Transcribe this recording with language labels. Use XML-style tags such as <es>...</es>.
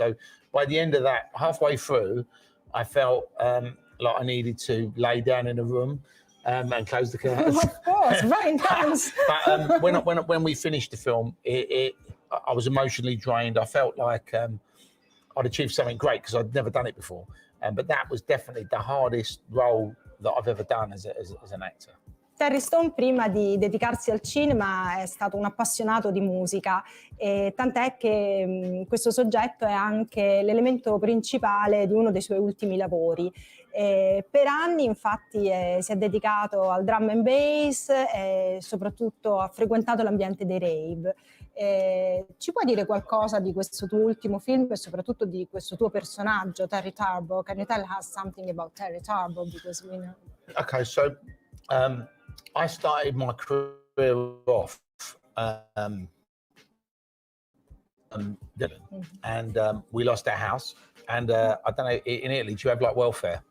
<en>So by the end of that, halfway through, I felt like I needed to lay down in a room and close the curtains. Of course, very intense. But when we finished the film, I was emotionally drained. I felt like I'd achieved something great because I'd never done it before. But that was definitely the hardest role that I've ever done as an actor.</en> <it>Terry Stone, prima di dedicarsi al cinema, è stato un appassionato di musica, e tant'è che questo soggetto è anche l'elemento principale di uno dei suoi ultimi lavori. Per anni, infatti, si è dedicato al drum and bass e soprattutto ha frequentato l'ambiente dei rave. Ci puoi dire qualcosa di questo tuo ultimo film e soprattutto di questo tuo personaggio, Terry Tarbo?</it> <en>Can you tell us something about Terry Tarbo? Because we know. Okay, so I started my career off and we lost our house. And I don't know, in Italy, do you have like welfare?</en>